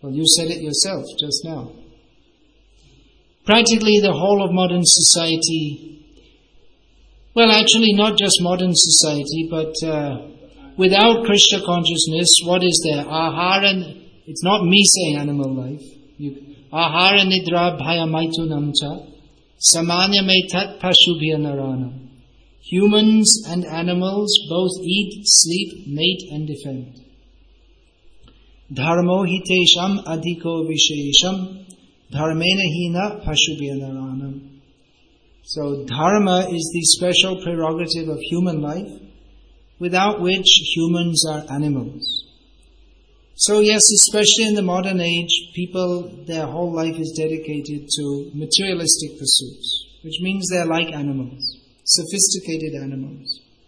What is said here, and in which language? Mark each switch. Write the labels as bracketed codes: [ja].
[en] Well, you said it yourself just now. Practically the whole of modern society, well, actually not just modern society, but without Krishna consciousness, what is there? [sa] Ahara, [en] it's not me saying animal life. [sa] Ahara nidra bhaya maitunam cha samanya me tat pashubhya narana. [en] Humans and animals both eat, sleep, mate and defend. Okay. [sa] धर्मो हि तेषाम् अधिको विशेषम् धर्मेन हीना पशुभ्यनराणाम्. [en] So dharma is the special prerogative of human life, without which humans are animals. So yes, especially in the modern age, people, their whole life is dedicated to materialistic pursuits, which means they're like animals, sophisticated animals.